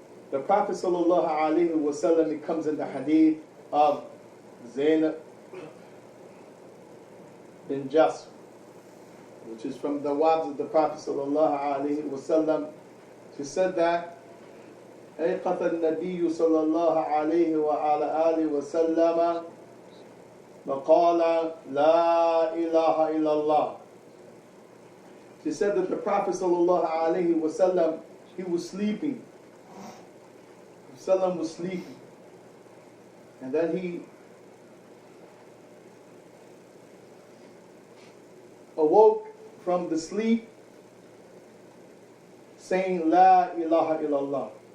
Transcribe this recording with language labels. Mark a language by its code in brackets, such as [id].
[en] The Prophet sallallahu alaihi wasallam, it comes in the hadith of Zainab bin Jasr, which is from the wives of the Prophet sallallahu alaihi wasallam. She said that [ar] أيقظ النبي صلى الله عليه وعلى آله وسلم وقال لا إله إلا الله. [en] She said that the Prophet sallallahu alaihi wasallam, he was sleeping. Sallam was sleeping, and then he awoke from the sleep saying [ar] La ilaha illallah.